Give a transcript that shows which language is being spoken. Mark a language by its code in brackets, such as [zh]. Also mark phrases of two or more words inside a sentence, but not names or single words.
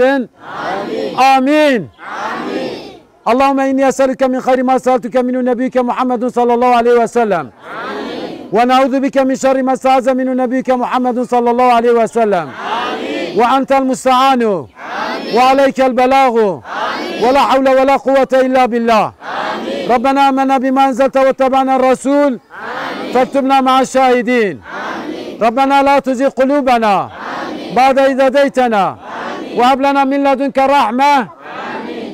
[ar] Amin. Amin. Amin. اللهم إني أسألك من خير ما سألك منه نبيك محمد صلى الله عليه وسلم. ونعوذ بك من شر ما استعاذ منه نبيك محمد صلى الله عليه وسلم. وأنت المستعان. وعليك البلاغ. ولا حول ولا قوة إلا بالله. آمين. ربنا آمنا بما أنزلت واتبعنا الرسول. آمين. فاكتبنا مع الشاهدين. آمين. ربنا لا تزغ قلوبنا. آمين. بعد إذ هديتنا. وهب لنا من لدنك رحمة. آمين.